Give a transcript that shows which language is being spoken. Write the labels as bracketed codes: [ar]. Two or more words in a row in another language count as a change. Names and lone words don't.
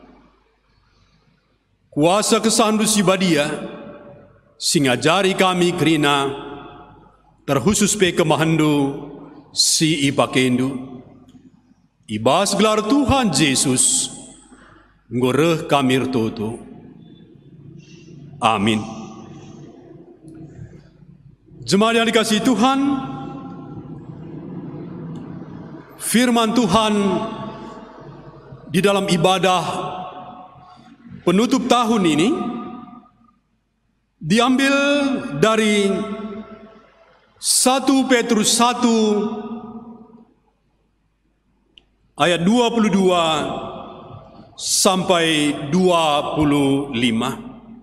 [btx] Kuasa kesandu si badia, singajari kami kerina, terkhusus pe kemahandu si ipakendu. Ibas gelar Tuhan Yesus, ngoreh kami rtoto. Amin. [id] Jemaat yang dikasihi Tuhan, firman Tuhan di dalam ibadah penutup tahun ini diambil dari 1 Petrus 1 ayat 22 sampai 25.